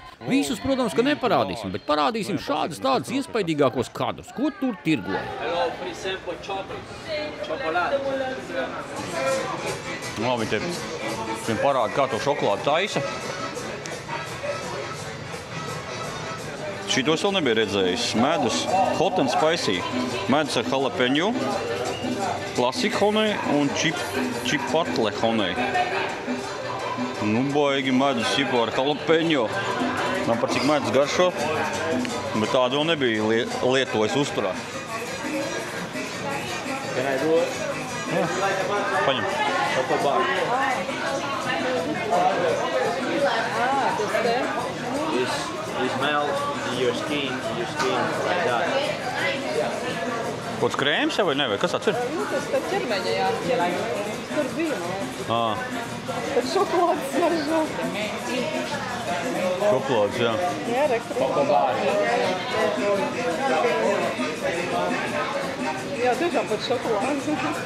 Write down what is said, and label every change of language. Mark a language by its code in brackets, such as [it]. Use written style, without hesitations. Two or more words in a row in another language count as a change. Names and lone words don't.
[lv] Visus, protams, ka neparādīsim, bet parādīsim šādas tādas iespaidīgākos kadrus, ko tur tirgoja. Viņi te parāda, kā to šokolādu taisa. Šitos vēl nebija redzējis. Medus [en] hot and spicy. [lv] Medus ar jalapeņu. Klasika honey un [en] chipotle honey. [lv] Nu, baigi medus ķipo ar jalapeņo. Man par cik medus garšo, bet tādu vēl nebija lietojis uzturā. Jā, paņem. [en] It smells your skin like that. [lv] Kods krēms vai ne? Vai kas tāds ir? Tas tā ķermeņa, jā. Tur bija, man. Tad šokolādes smaržo. Šokolādes, jā. Jā, jā, tiešām pat šokolādes.